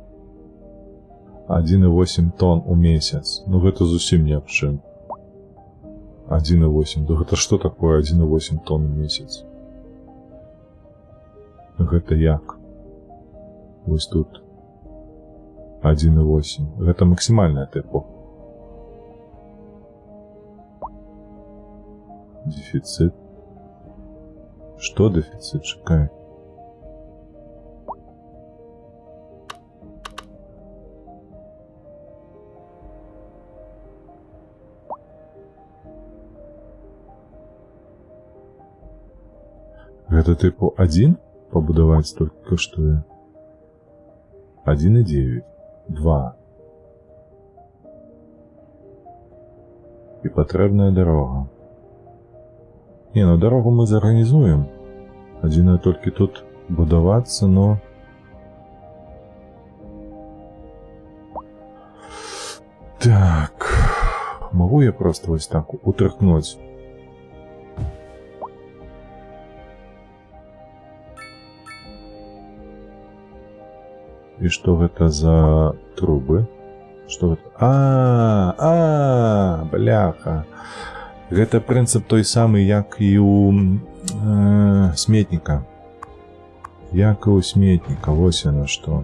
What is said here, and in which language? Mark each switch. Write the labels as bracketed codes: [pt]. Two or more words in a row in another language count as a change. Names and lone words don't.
[be] 1,8 тонн у месяц. Ну гэта зусім ні аб чым. 1,8. Да гэта што такое 1,8 тонн у месяц? Гэта як? Вось тут. 1,8. Гэта максімальная тыпу. Дефицит. [ru] Что дефицит? Чекай. Гэта типу 1 побудовать столько коштуе. 1,9. 2. И потребная дорога. [be] Не, ну дорогу мы зорганізуем. Адзінае толькі тут будавацца, но... Так... [ru] Могу я просто вось так утряхнуть? И что гэта за трубы? [be] Што гэта? Бляха. Гэта прынцып той самы, як і у сметніка. Як і у сметніка. Вось яно што.